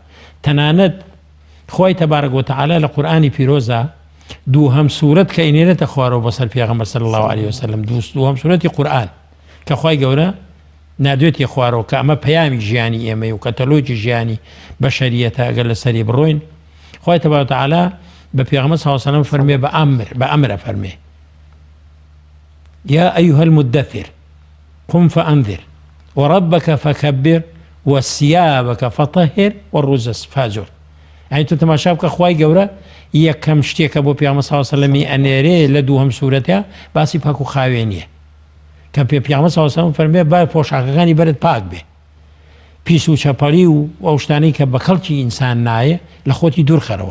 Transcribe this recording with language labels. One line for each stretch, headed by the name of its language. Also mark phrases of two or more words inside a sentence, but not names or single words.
Central Kurdish: تەنانەت خۆی
Arabic: تەبارەک و تەعالا
Central Kurdish: لە قورئانی پیرۆزە دووهەم سوورەت کە ئینێرێتە خوارەوە بەسەر پێغەمبەر
Arabic: صلی الله علیه وسلم،
Central Kurdish: دووهەم سوورەتی قورئان کە خوای گەورە نادوێتی خوارەوە کە ئەمە پەیامی ژیانی ئێمەی و کەتەلۆجی ژیانی بەشەریەتە ئەگەر لەسەری بڕۆین. خوای تەبارەک و تەعالا بە پێغەمبەر
Arabic: صلی الله علیه وسلم
Central Kurdish: فەرمێ بە ئەمرە فەرمێ
Arabic: یا ئەیها المدەثر قم فأنذر وربك فكبر وثيابك فطهر والرجز فاهجر.
Central Kurdish: يعني تو تماشا بکە خوای گەورە یەکەم شتێکە بۆ پێغەمبەر
Arabic: صلی الله علیه وسلم
Central Kurdish: ئەنێرێ لە دووهەم سوورەتە باسی پاک و خاوێنیە کە پێغەمبەر
Arabic: صلی الله علیه وسلم
Central Kurdish: فەرمێ با پۆشاکەکانی بەرت پاک بێ، پیس و چەپەڵی و ئەو شتانەی کە بە کەڵکی ئینسان نایە لە خۆتی دوور خەرەوە.